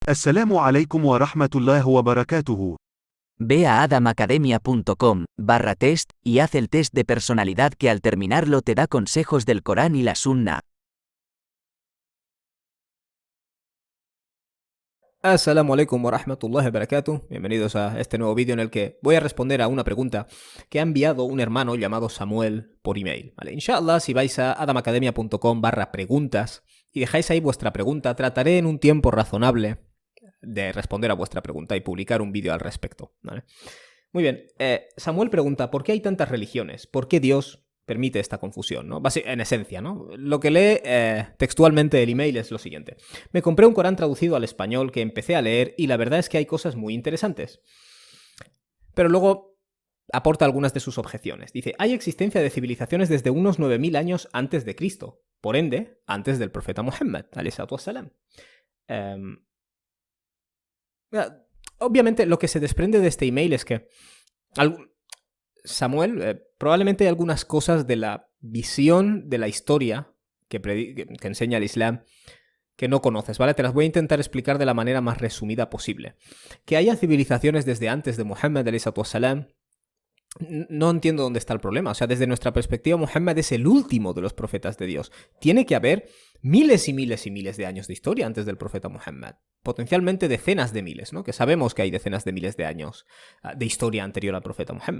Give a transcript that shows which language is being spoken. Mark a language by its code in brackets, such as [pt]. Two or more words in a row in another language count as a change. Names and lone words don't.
[ar] السلام عليكم ورحمة الله وبركاته. [es] Ve a adamacademia.com/test y haz el test de personalidad que al terminarlo te da consejos del Corán y la Sunna. [ar] السلام عليكم ورحمة الله وبركاته. [es] Bienvenidos a este nuevo vídeo en el que voy a responder a una pregunta que ha enviado un hermano llamado Samuel por email. ¿Vale? Inshallah, si vais a adamacademia.com/preguntas y dejáis ahí vuestra pregunta, trataré en un tiempo razonable de responder a vuestra pregunta y publicar un vídeo al respecto. ¿Vale? Muy bien, Samuel pregunta, ¿por qué hay tantas religiones? ¿Por qué Dios permite esta confusión? ¿No? En esencia, ¿no? Lo que lee textualmente el email es lo siguiente. Me compré un Corán traducido al español que empecé a leer y la verdad es que hay cosas muy interesantes. Pero luego aporta algunas de sus objeciones. Dice, hay existencia de civilizaciones desde unos 9000 años antes de Cristo, por ende, antes del profeta Muhammad, [ar] عليه الصلاة والسلام. [es] Obviamente lo que se desprende de este email es que Samuel, probablemente hay algunas cosas de la visión de la historia que enseña el Islam que no conoces, ¿vale? Te las voy a intentar explicar de la manera más resumida posible. Que haya civilizaciones desde antes de Muhammad, [ar] عليه الصلاة والسلام, [es] no entiendo dónde está el problema. O sea, desde nuestra perspectiva, Muhammad es el último de los profetas de Dios. Tiene que haber miles y miles y miles de años de historia antes del profeta Muhammad. Potencialmente decenas de miles, ¿no? Que sabemos que hay decenas de miles de años de historia anterior al profeta Muhammad.